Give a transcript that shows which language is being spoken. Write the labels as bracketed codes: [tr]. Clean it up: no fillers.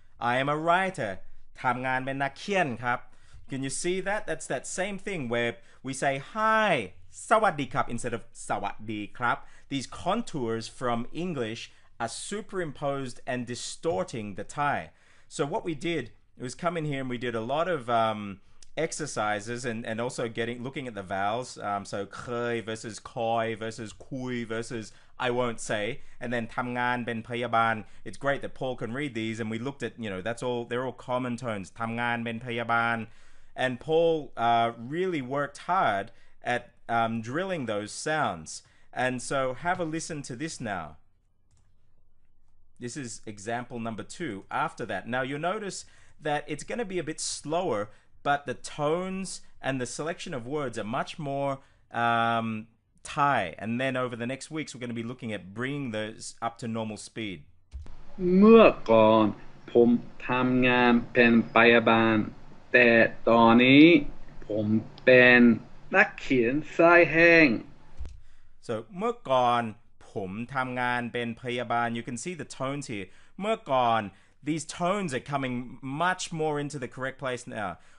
[en] I am a writer. [th] ทำงานเป็นนักเขียนครับ. [en] Can you see that? That's that same thing where we say hi, sawadee instead of sawadee krap. These contours from English are superimposed and distorting the Thai. So what we did was come in here and we did a lot of exercises and also looking at the vowels. So khơi versus koi versus kui versus I won't say, and then [th] ทำงาน เป็นพยาบาล. [en] It's great that Paul can read these, and we looked at, they're all common tones. [th] ทำงาน เป็นพยาบาล. [en] And Paul really worked hard at drilling those sounds. And so have a listen to this now. This is example number 2 after that. Now you'll notice that it's going to be a bit slower, but the tones and the selection of words are much more Thai. And then over the next weeks, we're going to be looking at bringing those up to normal speed. [th] เมื่อก่อนผมทำงานเป็นพยาบาลแต่ตอนนี้ผมเป็นนักเขียนสายแห้ง So เมื่อก่อนผมทำงานเป็นพยาบาล. [en] You can see the tones here. เมื่อก่อน these tones are coming much more into the correct place now.